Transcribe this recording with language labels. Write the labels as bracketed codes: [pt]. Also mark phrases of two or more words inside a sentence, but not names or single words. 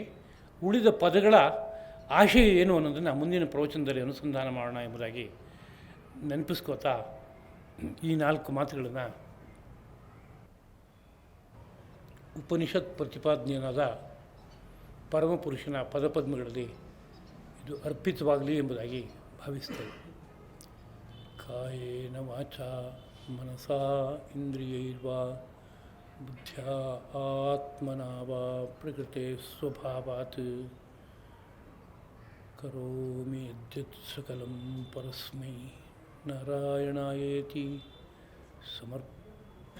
[kn] ಉಳಿದ ಪದಗಳ ಆಶಯ ಏನು ಅನ್ನೋದನ್ನು ಮುಂದಿನ ಪ್ರವಚನದಲ್ಲಿ ಅನುಸಂಧಾನ ಮಾಡೋಣ ಎಂಬುದಾಗಿ ನೆನಪಿಸ್ಕೋತಾ ಈ 4 ಮಾತುಗಳನ್ನು ಉಪನಿಷತ್ ಪ್ರತಿಪಾದನೆಯಾದ ಪರಮಪುರುಷನ ಪದಪದ್ಮಗಳಲ್ಲಿ ಇದು ಅರ್ಪಿತವಾಗಲಿ ಎಂಬುದಾಗಿ ಭಾವಿಸ್ತೇವೆ. [sa] ಕಾಯೇನ ವಾಚಾ ಮನಸಾ ಇಂದ್ರಿಯೈರ್ವಾ ಬುದ್ಧ್ಯಾ ಆತ್ಮನಾ ವಾ ಪ್ರಕೃತೆ ಸ್ವಭಾವಾತ್ ಕರೋಮಿ ಯದ್ಯತ್ ಸಕಲಂ ಪರಸ್ಮೈ ನಾರಾಯಣಾಯೇತಿ ಸಮರ್ಪಯಾಮಿ.